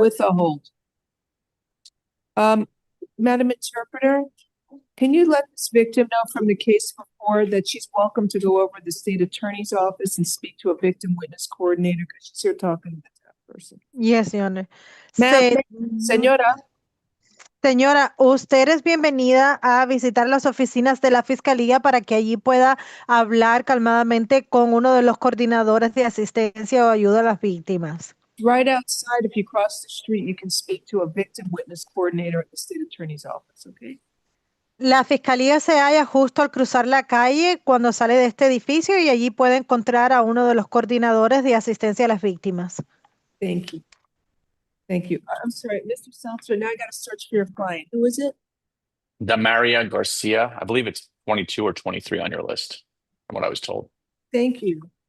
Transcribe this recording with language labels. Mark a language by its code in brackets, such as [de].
[en] with a hold. Madam Interpreter, can you let this victim know from the case before that she's welcome to go over to the state attorney's office and speak to a victim witness coordinator, because she's here talking to that person? Yes, Your Honor. Ma'am, señora. [es] Señora, usted es bienvenida a visitar las oficinas de la Fiscalía para que allí pueda hablar calmadamente con uno de los coordinadores de asistencia o ayuda a las víctimas. [en] Right outside, if you cross the street, you can speak to a victim witness coordinator at the state attorney's office, okay? [es] La fiscalía se halla justo al cruzar la calle cuando sale de este edificio y allí puede encontrar a uno de los coordinadores de asistencia a las víctimas. [en] Thank you. Thank you. I'm sorry, Mr. Seltzer, now I got to search for your client. Who is it? Damaria Garcia. I believe it's 22 or 23 on your list, from what I was told. Thank you.